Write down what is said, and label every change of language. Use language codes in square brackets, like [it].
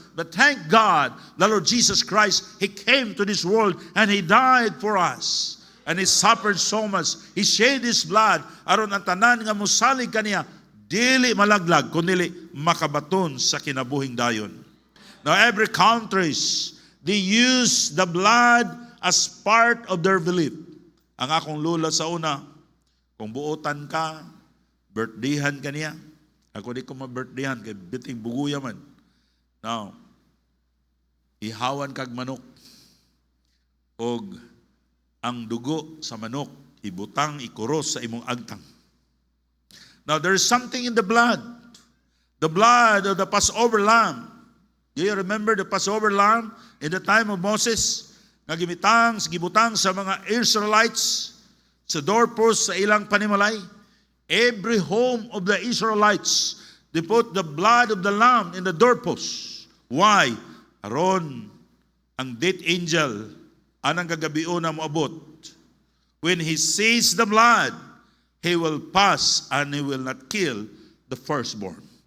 [en] But thank God, the Lord Jesus Christ, He came to this world and He died for us. And He suffered so much. He shed His blood. [ceb] Aron ang tanan nga musalig kaniya, dili malaglag, kundi makabaton sa kinabuhing dayon. [en] Now every countries, they use the blood as part of their belief. [ceb] Ang akong lula sa una, kung buotan ka, birthdayhan ka niya. Ako di ko ma-birthdayhan, kay biting buguya man. Now, ihawan kag manok. Og ang dugo sa manok, ibutang, ikuros sa imong agtang. [en] Now, there's something in the blood. The blood of the Passover lamb. Do you remember the Passover lamb in the time of Moses? [ceb] Gibutang sa mga Israelites sa doorpost sa ilang panimalay. [en] Every home of the Israelites, they put the blood of the lamb in the doorpost. Why? [ceb] Aron ang death angel anang gagabion na moabot. [en] When he sees the blood, he will pass and he will not kill the firstborn.